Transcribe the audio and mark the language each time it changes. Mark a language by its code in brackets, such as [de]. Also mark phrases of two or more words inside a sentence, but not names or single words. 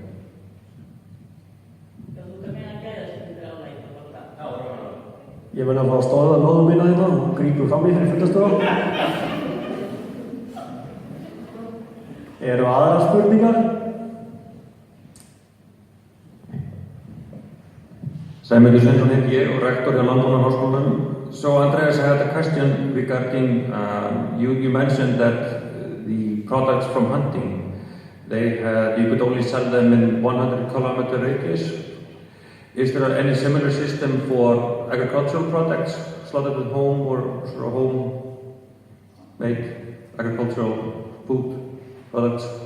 [is] Ég verði að fá að stóða lóðum mína þetta og grípur fram í fyrir fullastofa. Eru aðrar spurningar? Sæmundur Sveinsson heiti ég og rektor hjá Landbúnaðarháskólanum. [en] So Andreas, I had a question regarding, you mentioned that the products from hunting, you could only sell them in 100-kilometer radius. Is there any similar system for agricultural products, slaughtered at home or sort of home-made agricultural food products?